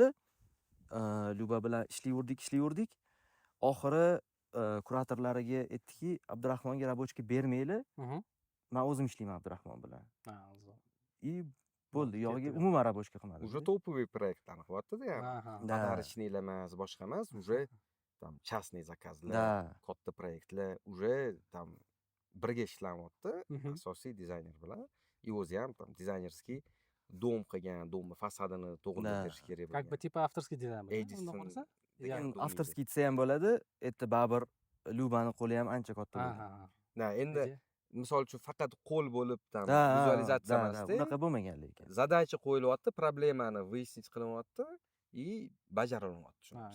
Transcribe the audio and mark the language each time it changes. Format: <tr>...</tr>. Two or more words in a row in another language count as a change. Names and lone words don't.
<uz>Lyuba bilan ishlayverdik. Oxiri kuratorlariga aytdiki, Abdurahmonga rabochka bermaylar. Men o'zim ishlayman Abdurahmon bilan. И bo'ldi, yo'g'iga umuman rabochka qilmadim.</uz> <ru>Уже топовый</ru> <uz>proyektlarni qilyapti-da, ya'ni. Podarочныйlar emas, boshqa emas,</uz> <ru>уже там частный заказlar,</ru> <uz>katta proyektlar,</uz> <ru>уже там</ru> <uz>birga ishlanyapti, asosiy dizayner bilan. И o'zi ham там dizaynerskiy dom qilgan, domni fasadini to'g'riltirish kerak bo'lgan.</uz> <ru>Как бы типа авторский дизайн bo'ladi.</ru> <uz>Lekin avtorskiy desa ham bo'ladi. Endi baribir Lyubani qo'li ham ancha katta bo'ladi. Endi misol uchun faqat qo'l bo'lib tam vizualizatsiya emasda. Unaqa bo'lmagan lekin. Zadacha qo'yilyapti, problemani выяснить qilinyapti и bajarilyapti shunisi.</uz>